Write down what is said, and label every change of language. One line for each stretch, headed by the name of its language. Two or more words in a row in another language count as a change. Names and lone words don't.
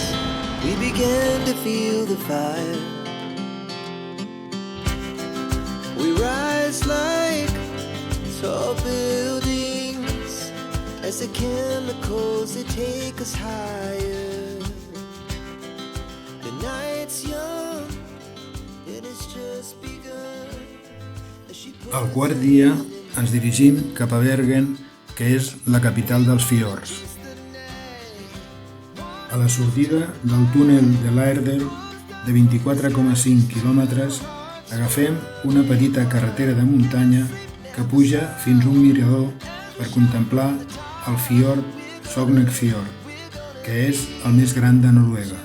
English: We began to feel the fire. We rise like tall buildings as the chemicals they take us higher. The night's young, it has just begun.
Catalan: Al quart dia ens dirigim cap a Bergen, que és la capital dels fiords. A la sortida del túnel de l'Aerdal, de 24,5 quilòmetres, agafem una petita carretera de muntanya que puja fins a un mirador per contemplar el fiord Sognefjord, que és el més gran de Noruega.